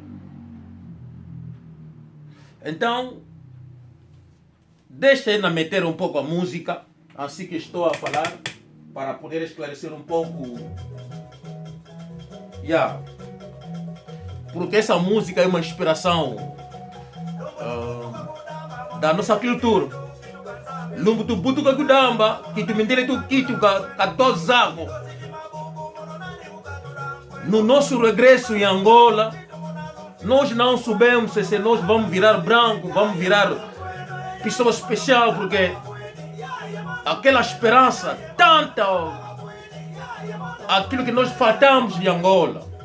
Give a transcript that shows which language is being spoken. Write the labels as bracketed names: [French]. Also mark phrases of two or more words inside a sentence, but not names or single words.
[Portuguese] Então, deixa eu meter um pouco a música, assim que estou a falar, para poder esclarecer um pouco. Porque essa música é uma inspiração da nossa cultura. [Kimbundu] Lumbu tu butu kagudamba, que tu mendele tu kitu katozago. [Portuguese] No nosso regresso em Angola, nós não soubemos se nós vamos virar branco, vamos virar pessoa especial, porque aquela esperança, tanta, aquilo que nós faltamos em Angola.